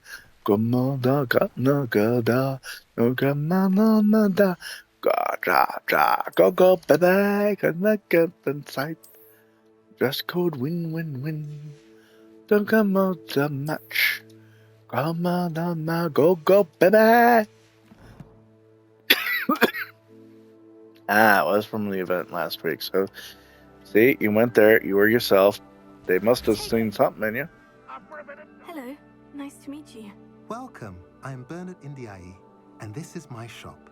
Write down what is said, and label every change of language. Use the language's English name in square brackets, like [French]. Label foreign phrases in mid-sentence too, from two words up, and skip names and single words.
[English] Come on, dog, no, go, dog. No, come on, no, dog. Go, baby. Connect up inside. Dress code win. Don't come out the match. Come on, go, baby. It was from the event last week. So, see, you went there. You were yourself. They must have seen something in you. Hello, nice to meet you. Welcome. I am Bernard Indiai, and this is my shop.